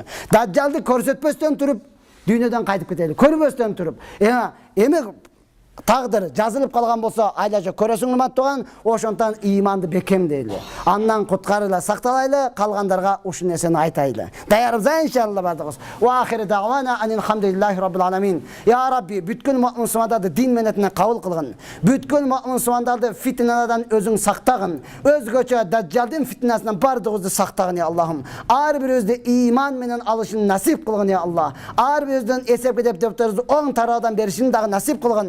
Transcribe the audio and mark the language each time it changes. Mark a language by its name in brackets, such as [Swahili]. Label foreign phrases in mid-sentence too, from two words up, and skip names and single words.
[Kyrgyz] Дажжалды көрсөтпөстөн туруп дүйнөдөн кайтып кетели. Көрбөстөн туруп. Эми тагдыр жазылып калган болсо, айлажа көрөсүң урматтууган, ошондон ыйманды бекемдейли. Андан куткарыла, сакталайлы, калгандарга ушул нерсени айтайлы. Даярбыз иншалла бардыгыз. [Arabic] وآخر دعوانا الحمد لله رب العالمين. يا رب, [Kyrgyz] бүткүл мусулмандарды дин менетине кабыл кылгын. Бүткүл мусулмандарды фитнадан өзүң сактагын. Өзгөчө Дажжалдын фитнасынан бардыгыбызды сактагын [Arabic] يا الله. [Kyrgyz] Ар бирибизди ыйман менен алышын насип кылгын [Arabic] يا الله. [Kyrgyz] Ар бирибиздин эсепке деп оң тарабынан беришин дагы насип кылгын.